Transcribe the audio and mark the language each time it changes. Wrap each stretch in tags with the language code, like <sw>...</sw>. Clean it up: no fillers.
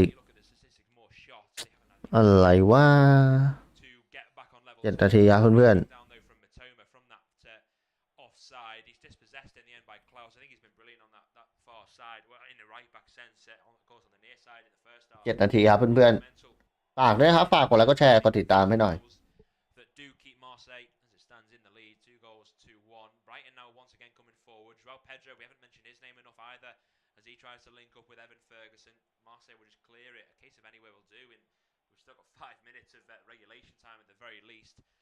<en>you look at the statistics, more shots. They haven't had</en> <th>อะไรวะ</th> <en>to get back on level</en> <th>7 นาทีครับเพื่อน</th> <en>down though from Matoma from that offside. He's dispossessed in the end by Klaus. I think he's been brilliant on that far side. Well, in the right back sense, of course on the near side in the first half.</en> <th>7 นาทีครับเพื่อนๆฝากด้วยครับฝากกดไลค์กดแชร์กดติดตามให้หน่อย</th> <en>That do keep Marseille as it stands in the lead. 2 goals to 1. Brighton now once again coming forward. Joao Pedro, we haven't mentioned his name enough either as he tries to link up with Evan Ferguson. Marseille will just clear it. A case of anywhere will do. And we've still got 5 minutes of regulation time at the very least.</en>